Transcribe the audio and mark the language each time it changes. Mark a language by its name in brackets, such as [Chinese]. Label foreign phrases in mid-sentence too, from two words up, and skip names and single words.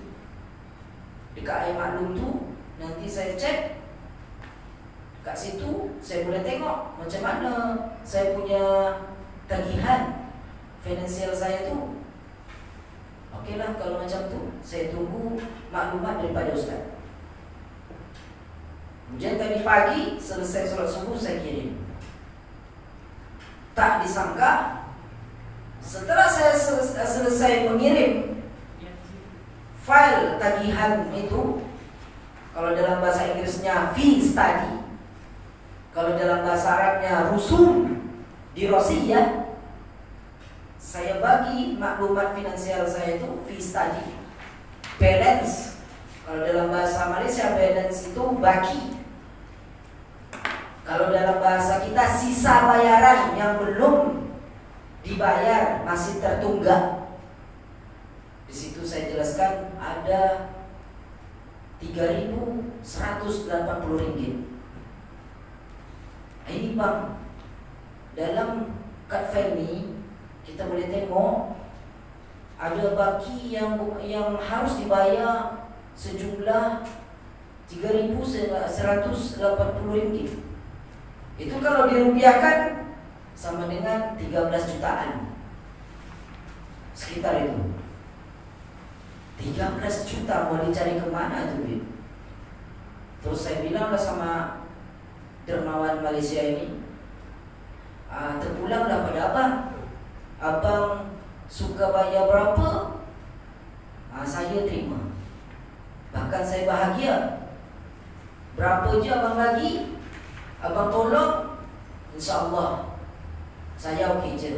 [Malay] Dekat iMaklum tu, nanti saya cek kat situ, saya boleh tengok macam mana saya punya tagihan finansial saya tu. Okeylah, kalau macam tu, saya tunggu maklumat daripada Ustaz. [Indonesian] Kemudian tadi pagi, selesai solat subuh, saya kirim. [Malay] Tak disangka, [Indonesian] setelah saya selesai mengirim file tagihan itu, kalau dalam bahasa Inggrisnya [English] fee study, [Indonesian] kalau dalam bahasa Arabnya [Arabic] رسوم دراسية, [Malay] saya bagi maklumat finansial saya itu [English] fee study, [Malay] balance. Kalau dalam bahasa Malaysia balance itu baki. [Indonesian] Kalau dalam bahasa kita sisa bayaran yang belum dibayar, masih tertunggak. Di situ saya jelaskan ada RM3.180. [Malay] Ini bang, dalam kad file ini kita boleh tengok ada baki yang harus dibayar sejumlah RM3.180. [Indonesian] Itu kalau dirupiahkan sama dengan 13 jutaan. Sekitar itu. 13 juta mau dicari kemana tuh, Bib? Terus saya bilang lah sama dermawan Malaysia ini, terpulanglah pada abang. [Malay] Abang suka bayar berapa? Saya terima. Bahkan saya bahagia. Berapa je abang bagi, abang tolong, insya-Allah saya okey je.